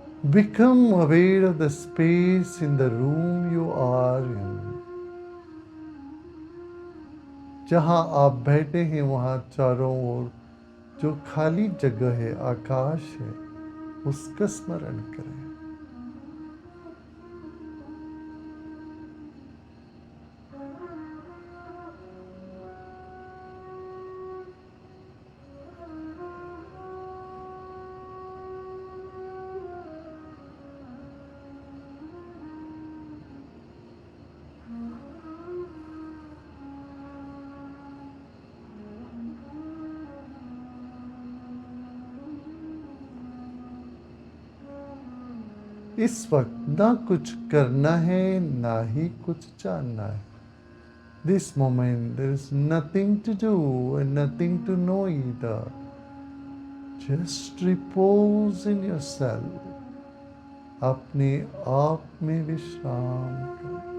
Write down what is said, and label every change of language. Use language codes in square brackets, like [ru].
[en] Become aware of the space in the room you are in. [hi] जहां आप बैठे हैं वहां चारों ओर जो खाली जगह है, आकाश है, उसका स्मरण करें. इस वक्त ना कुछ करना है ना ही कुछ जानना है. [en] This moment there is nothing to do and nothing to know either. Just repose in yourself. [hi] अपने आप में विश्राम करो.